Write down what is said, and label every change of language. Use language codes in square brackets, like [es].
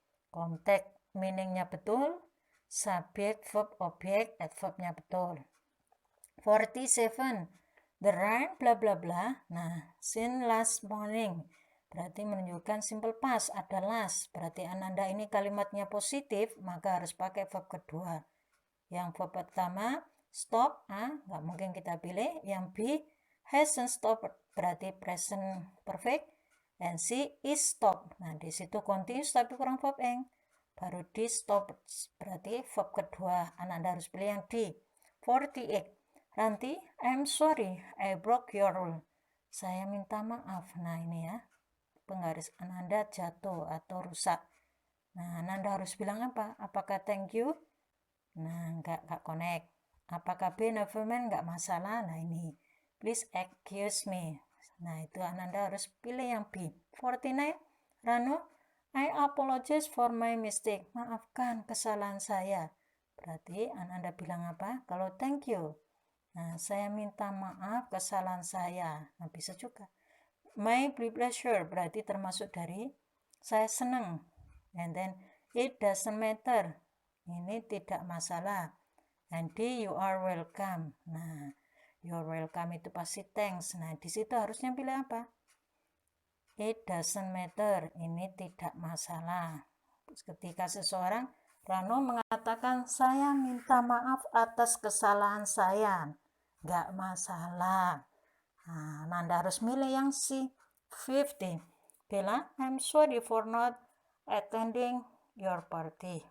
[id] Konteks meaningnya betul, subjek, verb, objek, adverbnya betul. [en] 47. The rain bla bla bla. [id] Nah, [en] since last morning [id] berarti menunjukkan simple past, ada last. Berarti Ananda ini kalimatnya positif, maka harus pakai verb kedua. Yang verb pertama stop, nggak mungkin kita pilih. Yang B [en] hasn't stopped, [id] berarti present perfect. And C is stopped. Nah, di situ continuous tapi kurang verb ing. Baru di stop, berarti verb kedua. Ananda harus pilih yang D. 48. [en] Ranti, I'm sorry, I broke your rule. [id] Saya minta maaf. Nah, ini ya, penggaris Ananda jatuh atau rusak. Nah, Ananda harus bilang apa? Apakah [en] thank you? [id] Nah, nggak connect. Apakah be never mind? Nggak masalah. Nah, ini. [en] Please excuse me. [id] Nah, itu Ananda harus pilih yang B. 49. [en] Rano, I apologize for my mistake. [id] Maafkan kesalahan saya. Berarti Ananda bilang apa? Kalau [en] thank you. [id] Nah, saya minta maaf kesalahan saya. Nah, bisa juga. [en] My pleasure [id] berarti termasuk dari saya senang. [en] And then it doesn't matter. [id] Ini tidak masalah. [en] And D, you are welcome. [id] Nah, [en] you're welcome [id] itu pasti thanks. Nah, di situ harusnya pilih apa? [en] It doesn't matter. [id] Ini tidak masalah. Ketika seseorang, Rano mengatakan, saya minta maaf atas kesalahan saya. Nggak masalah. Nah, Nanda harus milih yang C. 50. [en] Bella, I'm sorry for not attending your party.